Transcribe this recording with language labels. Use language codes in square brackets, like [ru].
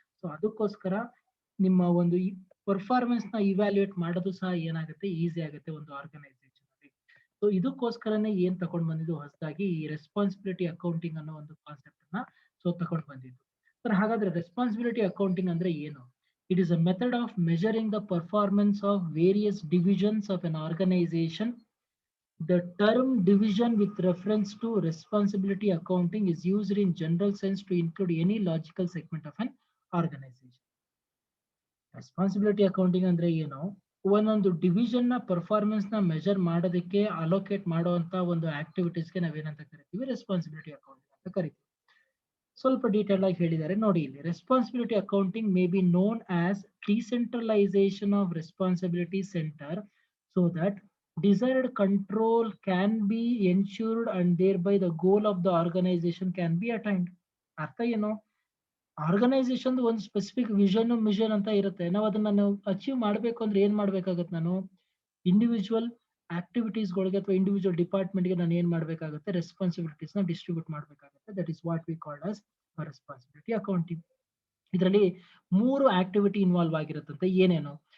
[kn] So ಅದಕ್ಕೋಸ್ಕರ ನಿಮ್ಮ ಒಂದು ಈ ಪರ್ಫಾರ್ಮೆನ್ಸ್ ನ ಇವ್ಯಾಲ್ಯೂಯೇಟ್ ಮಾಡೋದು ಸಹ ಏನಾಗುತ್ತೆ, ಈಸಿ ಆಗುತ್ತೆ ಒಂದು ಆರ್ಗನೈಸೇಷನ್ ಅಲ್ಲಿ. ಸೊ ಇದಕ್ಕೋಸ್ಕರನೇ ಏನ್ ತಗೊಂಡ್ ಬಂದಿದ್ದು ಹೊಸದಾಗಿ ಈ ರೆಸ್ಪಾನ್ಸಿಬಿಲಿಟಿ ಅಕೌಂಟಿಂಗ್ ಅನ್ನೋ ಒಂದು ಕಾನ್ಸೆಪ್ಟ್ ನ ತಗೊಂಡ್ ಬಂದಿದ್ದು. ಸರ್, ಹಾಗಾದ್ರೆ ರೆಸ್ಪಾನ್ಸಿಬಿಲಿಟಿ ಅಕೌಂಟಿಂಗ್ ಅಂದ್ರೆ ಏನು? [en] It is a method of measuring the performance of various divisions of an organization. The term division with reference to responsibility accounting is used in general sense to include any logical segment of an organization. [kn] Responsibility accounting ಅಂದ್ರೆ ಏನು? ಒಂದೊಂದು division ನ performance ನ measure ಮಾಡೋದಕ್ಕೆ allocate ಮಾಡುವಂತ ಒಂದು ಆಕ್ಟಿವಿಟೀಸ್ಗೆ ನಾವೇನಂತ ಕರಿತೀವಿ, ರೆಸ್ಪಾನ್ಸಿಬಿಲಿಟಿ ಅಕೌಂಟಿಂಗ್ ಅಂತ ಕರಿತೀವಿ. ಸ್ವಲ್ಪ ಡೀಟೇಲ್ ಆಗಿ ಹೇಳಿದ್ದಾರೆ ನೋಡಿ ಇಲ್ಲಿ. [en] Responsibility accounting may be known as decentralisation of responsibility centre so that desired control can be ensured and thereby the goal of the organization can be attained. [kn] ಅರ್ಥ ಏನು? ಆರ್ಗನೈಸೇಷನ್ ಒಂದು ಸ್ಪೆಸಿಫಿಕ್ ವಿಷನ್ ಮಿಷನ್ ಅಂತ ಇರುತ್ತೆ. ನಾವು ಅದನ್ನ ನಾವು achieve ಮಾಡ್ಬೇಕು ಅಂದ್ರೆ ಏನ್ ಮಾಡ್ಬೇಕಾಗತ್ತೆ, ನಾನು ಇಂಡಿವಿಜುವಲ್ ಆಕ್ಟಿವಿಟೀಸ್ಗಳಿಗೆ ಅಥವಾ ಇಂಡಿವಿಜುವಲ್ ಡಿಪಾರ್ಟ್ಮೆಂಟ್ಗೆ ನಾನು ಏನ್ ಮಾಡ್ಬೇಕಾಗುತ್ತೆ, ರೆಸ್ಪಾನ್ಸಿಬಿಲಿಟೀಸ್ ನ ಡಿಸ್ಟ್ರಿಬ್ಯೂಟ್ ಮಾಡ್ಬೇಕಾಗುತ್ತೆ. [en] That is what we called as responsibility accounting. [kn] ಇದರಲ್ಲಿ 3 ಆಕ್ಟಿವಿಟಿ ಇನ್ವಾಲ್ವ್ ಆಗಿರುತ್ತಂತೆ. ಏನೇನು?